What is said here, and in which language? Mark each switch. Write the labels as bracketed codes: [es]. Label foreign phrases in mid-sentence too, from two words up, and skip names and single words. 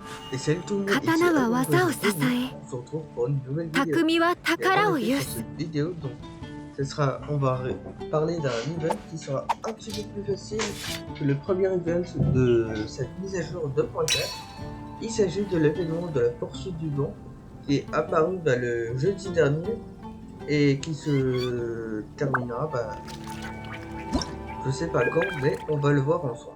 [fr] Et salut tout le monde, ici [ja] 刀は [fr] Alban [ja] 技を支 [fr] Brésil, [ja] え、 [fr] on se retrouve pour une nouvelle vidéo. [ja] 匠は [fr] Et en [ja] 宝を [fr] effet, [ja] 有 [fr] sur [ja] す。 [fr] cette vidéo, donc, on va parler d'un event qui sera un petit peu plus facile que le premier event de cette mise à jour 2.4. Il s'agit de l'événement de la poursuite du vent qui est apparu le jeudi dernier et qui se terminera, je sais pas quand, mais on va le voir ensemble.